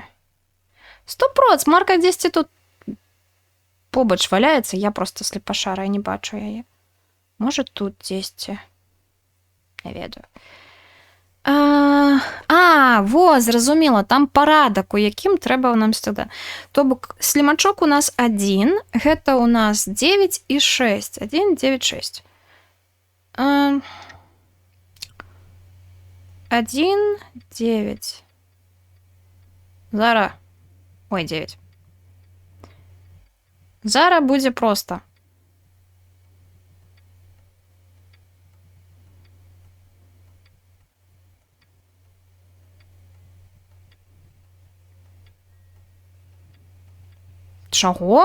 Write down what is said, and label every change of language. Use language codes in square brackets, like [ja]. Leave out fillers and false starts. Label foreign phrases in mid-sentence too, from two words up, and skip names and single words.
[be] 100%, марка дзесьці тут побач валяецца, я проста слепашара, я не бачу яе. Можа, тут дзесьці. Не ведаю. Во, зразумела, там парадак, у якім трэба нам сюда. То бок, слімачок у нас 1, гэта у нас 9 і 6. 1, 9, 6. 1, 9. Зара. Ой, 9. Зара будзе проста. Чаго?